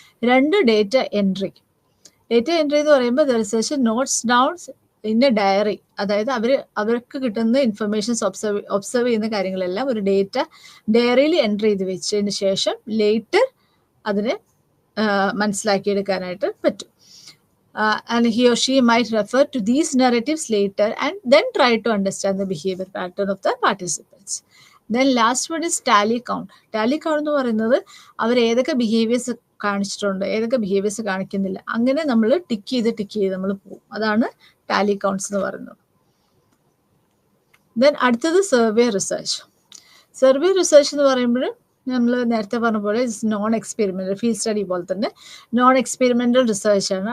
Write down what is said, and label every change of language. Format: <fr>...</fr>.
<en>രണ്ട്, data entry. Data entry</en> <ml>എന്ന് പറയുമ്പോൾ</ml> <en>The researcher notes downs in a diary.</en> <ml>അതായത് അവർക്ക് കിട്ടുന്ന ഇൻഫർമേഷൻസ് ഒബ്സർവ് ചെയ്യുന്ന കാര്യങ്ങളെല്ലാം ഒരു ഡയറിയിൽ എൻട്രി ചെയ്ത് വെച്ചതിന് ശേഷം ലേറ്റർ അതിനെ മനസ്സിലാക്കിയെടുക്കാനായിട്ട് പറ്റും.</ml> <en>And he or she might refer to these narratives later and then try to understand the behavior pattern of the participants. Then last one is tally count.</en> <ml>Tally count എന്ന് പറയുന്നത് അവർ ഏതൊക്കെ behaviours കാണിച്ചിട്ടുണ്ട്, ഏതൊക്കെ behaviours കാണിക്കുന്നില്ല, അങ്ങനെ നമ്മൾ tick ചെയ്ത് നമ്മൾ പോകും. അതാണ് ടാലി കൗണ്ട്സ് എന്ന് പറയുന്നത്. ദെൻ അടുത്തത് സർവേ റിസർച്ച്. സർവേ റിസർച്ച് എന്ന് പറയുമ്പോൾ നമ്മൾ നേരത്തെ പറഞ്ഞ പോലെ നോൺ എക്സ്പെരിമെൻ്റൽ ഫീൽഡ് സ്റ്റഡി പോലെ തന്നെ നോൺ എക്സ്പെരിമെൻ്റൽ റിസർച്ചാണ്.</ml>